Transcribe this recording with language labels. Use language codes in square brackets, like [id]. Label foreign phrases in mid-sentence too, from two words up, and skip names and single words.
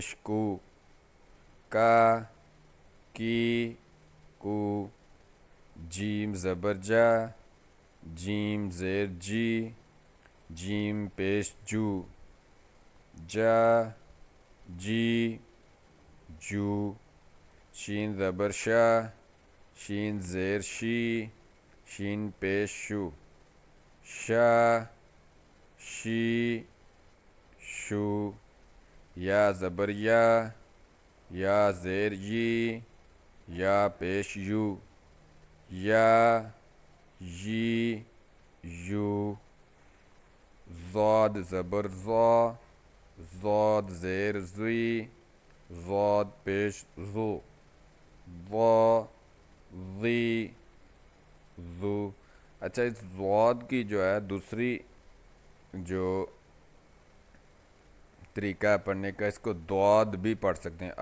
[ur] کو، کا کی کو، جیم زبر جا، جیم زیر جی، جیم پیش جو، جا جی جو، شین زبر شا، شین زیر شی، شین پیش شو، شا شی شو، یا زبر یا زیر یا پیش یو، یا یو، ضاد زبر ضاد زیر ضاد پیش ضو، ضو. اچھا اس ضاد کی جو ہے دوسری جو طریقہ ہے پڑھنے کا، اس کو دعاد بھی پڑھ سکتے ہیں.